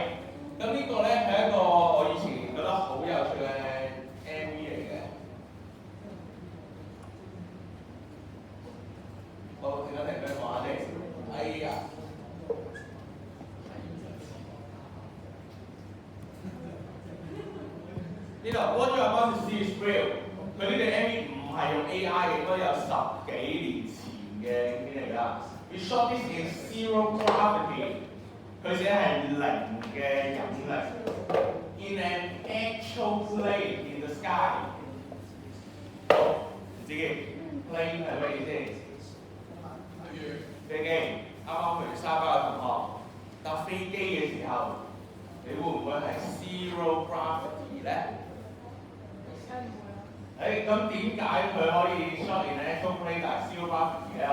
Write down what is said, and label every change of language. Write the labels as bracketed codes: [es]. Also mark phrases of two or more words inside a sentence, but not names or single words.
[yue] 咁呢個咧係一個我以前覺得好有趣嘅 MV 嚟嘅。好，停一停，俾我講下先。哎呀！ [en] 呢度 What you are about to see is real。 [yue] 佢呢隻 MV 唔係用 AI 嘅，應該有10幾年前嘅影片嚟㗎。 [en] We shot this in zero gravity。 [yue] 佢寫係零嘅引力。 [en] In an actual plane in the sky。 [yue] 自己 plane 係咩意思？飛機。啱啱譬如沙巴嘅同學搭飛機嘅時候，你會唔會係 [en] zero gravity [yue] 咧？咁點解佢可以 [en] shot in an actual plane [yue] 但係 [en] zero gravity [yue] 咧？